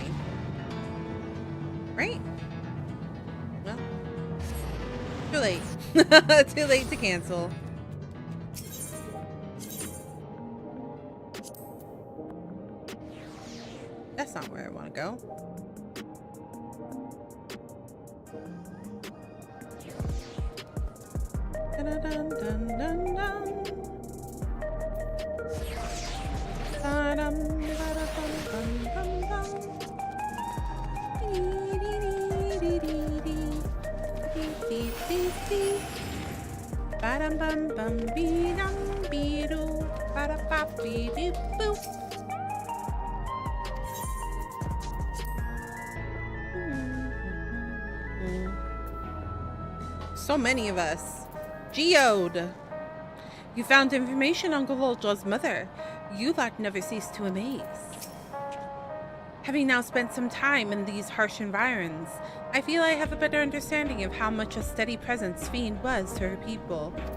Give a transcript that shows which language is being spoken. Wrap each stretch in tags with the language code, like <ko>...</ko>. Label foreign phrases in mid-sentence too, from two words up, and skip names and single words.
<en>Right? Well, too late. Too late to cancel. That's not where I want to go. Dun, dun, dun, dun, dun. Ba-dum, ba-da-dum, dum, dum, dum. Ba-dum, bum, bum, bee-dum, bee-doo. Ba-da-bop, bee-doo, boo. So many of us. Geode! You found information on Gololja's mother. You lot never cease to amaze. Having now spent some time in these harsh environs, I feel I have a better understanding of how much a steady presence Fiend was to her people.</en>